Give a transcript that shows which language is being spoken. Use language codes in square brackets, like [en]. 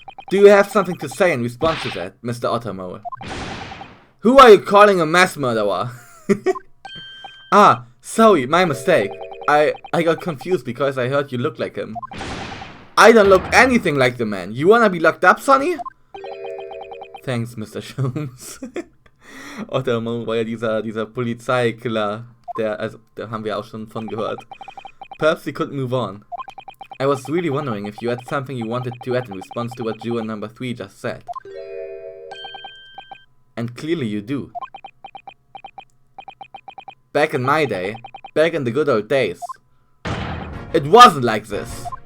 [en] Do you have something to say in response to that, Mr. Ottermole? Who are you calling a mass murderer? Ah, sorry, my mistake. I got confused because I heard you look like him. I don't look anything like the man. You wanna be locked up, Sonny? Thanks, Mr. Sholmes. [de] Ottermole war ja dieser Polizeikiller, da haben wir auch schon von gehört. [en] Perhaps we could move on. I was really wondering if you had something you wanted to add in response to what juror number 3 just said. And clearly you do. Back in my day, back in the good old days, it wasn't like this.